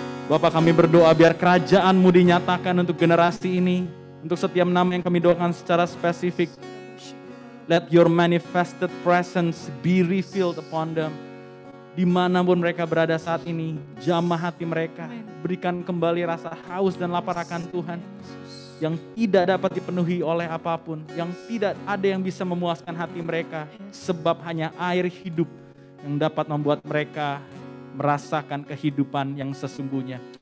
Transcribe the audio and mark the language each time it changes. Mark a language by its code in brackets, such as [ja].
[id] Bapak, kami berdoa biar kerajaan-Mu dinyatakan untuk generasi ini, untuk setiap nama yang kami doakan secara spesifik. [en] Let your manifested presence be revealed upon them. [id] Dimanapun mereka berada saat ini, jamah hati mereka. Berikan kembali rasa haus dan lapar akan Tuhan. Yang tidak dapat dipenuhi oleh apapun. Yang tidak ada yang bisa memuaskan hati mereka. Sebab hanya air hidup yang dapat membuat mereka merasakan kehidupan yang sesungguhnya.